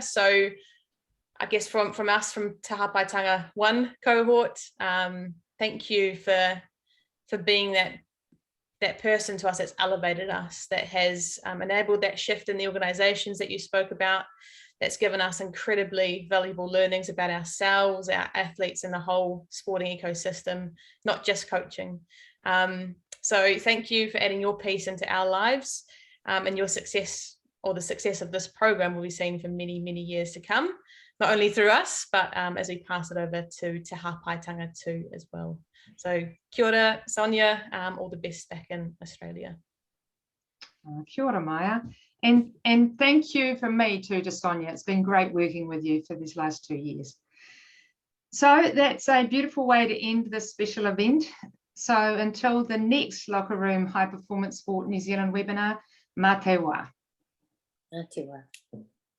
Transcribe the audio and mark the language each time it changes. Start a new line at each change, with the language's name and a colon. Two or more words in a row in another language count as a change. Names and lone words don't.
English: So I guess from us, from Te Hāpaitanga 1 cohort, thank you for being that person to us that's elevated us, that has enabled that shift in the organisations that you spoke about, that's given us incredibly valuable learnings about ourselves, our athletes, and the whole sporting ecosystem, not just coaching. So thank you for adding your piece into our lives, and your success, or the success of this program, will be seen for many, many years to come, not only through us, but as we pass it over to Te Hāpaitanga too as well.
Māori: So kia ora,
English: Sonia, all the best back in Australia.
Māori: Kia ora, Maya.
English: And thank you from me too to Sonia. It's been great working with you for these last 2 years. So that's a beautiful way to end this special event. So until the next Locker Room High Performance Sport New Zealand webinar,
Māori: mā te wā. Mā te wā.